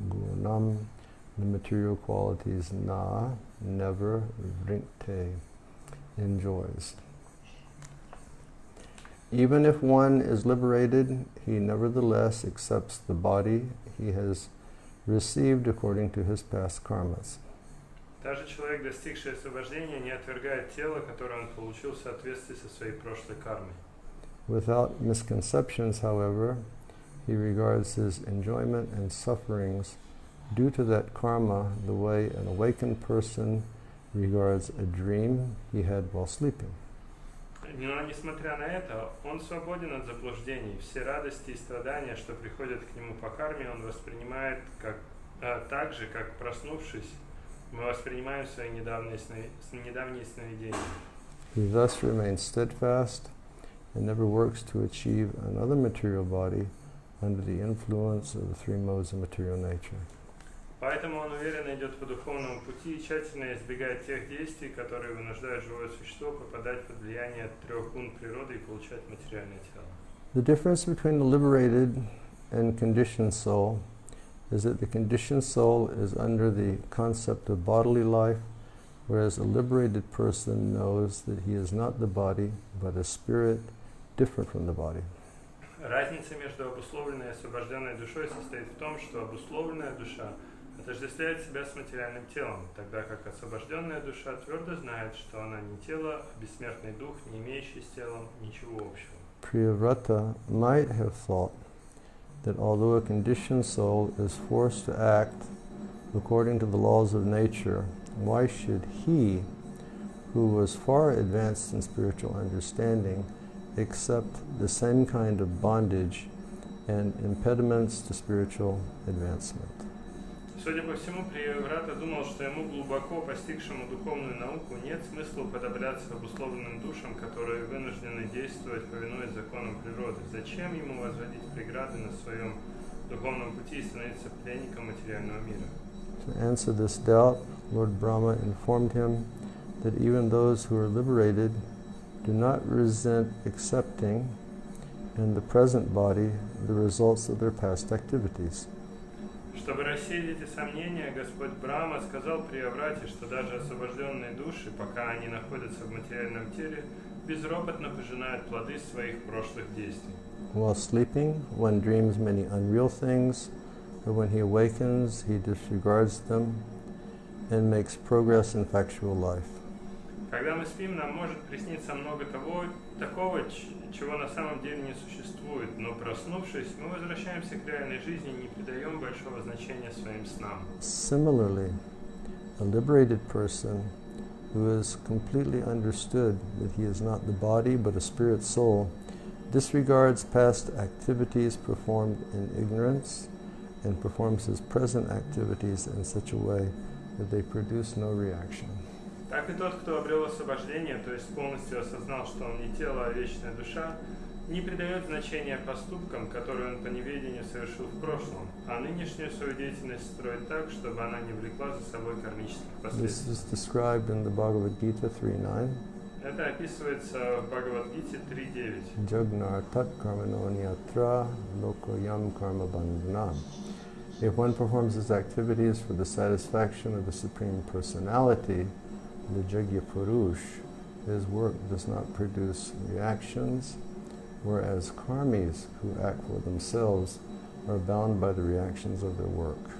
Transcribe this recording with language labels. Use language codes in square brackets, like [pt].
[en] Gunam, the material qualities. Na, never. Vrinte, enjoys. Even if one is liberated, he nevertheless accepts the body he has received according to his past karmas. [ru] Даже человек, достигший освобождения, не отвергает тело, которое он получил в соответствии со своей прошлой кармой. [en] Without misconceptions, however, he regards his enjoyment and sufferings due to that karma the way an awakened person regards a dream he had while sleeping. [ru] Но, несмотря на это, он свободен от заблуждений. Все радости и страдания, что приходят к нему по карме, он воспринимает так же, как проснувшись, мы воспринимаем свои недавние сновидения. [en] He thus remains steadfast and never works to achieve another material body under the influence of the three modes of material nature. [ru] Поэтому он уверенно идет по духовному пути и тщательно избегает тех действий, которые вынуждают живое существо попадать под влияние трех гун природы и получать материальное тело. [en] The difference between the liberated and conditioned soul is that the conditioned soul is under the concept of bodily life, whereas a liberated person knows that he is not the body, but a spirit different from the body. [ru] Разница между обусловленной и освобожденной душой состоит в том, что обусловленная душа отождествляет себя с материальным телом, тогда как освобожденная душа твердо знает, что она не тело, а бессмертный дух, не имеющий с телом ничего общего. [en] Priyavrata might have thought that although a conditioned soul is forced to act according to the laws of nature, why should he, who was far advanced in spiritual understanding, accept the same kind of bondage and impediments to spiritual advancement. [ru] Судя по всему, Прияврата думал, что ему, глубоко постигшему духовную науку, нет смысла уподобляться обусловленным душам, которые вынуждены действовать, повинуясь законам природы. Зачем ему возводить преграды на своем духовном пути и становиться пленником материального мира? [en] To answer this doubt, Lord Brahma informed him that even those who are liberated do not resent accepting in the present body the results of their past activities. [ru] Чтобы рассеять эти сомнения, Господь Брахма сказал Прияврате, что даже освобожденные души, пока они находятся в материальном теле, безропотно пожинают плоды своих прошлых действий. [en] While sleeping, one dreams many unreal things, but when he awakens, he disregards them and makes progress in factual life. [ru] Когда мы спим, нам может присниться много такого, чего на самом деле не существует, но проснувшись, мы возвращаемся к реальной жизни и не придаем большого значения своим снам. [en] Similarly, a liberated person who has completely understood that he is not the body but a spirit soul disregards past activities performed in ignorance and performs his present activities in such a way that they produce no reaction. [ru] Так и тот, кто обрел освобождение, то есть полностью осознал, что он не тело, а вечная душа, не придает значения поступкам, которые он по неведению совершил в прошлом, а нынешнюю свою деятельность строит так, чтобы она не влекла за собой кармических последствий. [en] This is described in the Bhagavad-gita 3.9. [ru] Это описывается в Бхагавад-гите 3.9. [sa] Jagnar tat karmano nyatra lokoyam karma bandhanam. [en] If one performs his activities for the satisfaction of the Supreme Personality, the Jagya Purush, his work does not produce reactions, whereas karmis who act for themselves are bound by the reactions of their work.